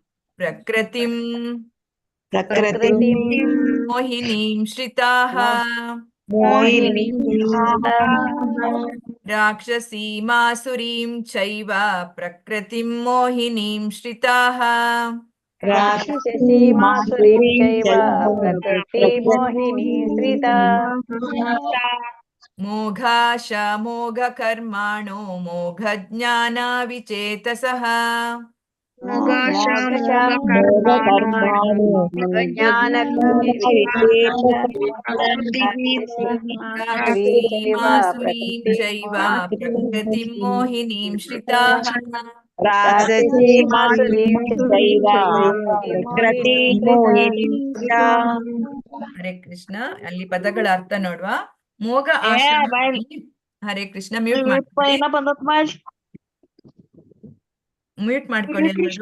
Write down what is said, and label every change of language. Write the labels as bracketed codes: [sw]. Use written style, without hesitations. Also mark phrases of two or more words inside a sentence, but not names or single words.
[sa] ಪ್ರಕೃತಿಂ ಪ್ರಕೃತಿಂ मोहिनीं श्रिताः ಮೋಹಿನೀಂ राक्षसीमासुरीं चैव प्रकृतिं मोहिनीं श्रिताः राक्षसीमासुरीं चैव प्रकृति मोहिनी श्रिता मोघाश मोघकर्माणो मोघज्ञान विचेतसः राक्षसीमासुरीं चैव प्रकृतिं मोहिनीं श्रिताः हरे कृष्ण. [kn] ಅಲ್ಲಿ ಪದಗಳ ಅರ್ಥ ನೋಡುವ. ಮೋಘ ಆಶ್ರಮದಲ್ಲಿ ಹರೇ ಕೃಷ್ಣ ಮ್ಯೂಟ್ ಮಾಡ್ಕೊಳ್ಳಿ ಎಲ್ಲರೂ.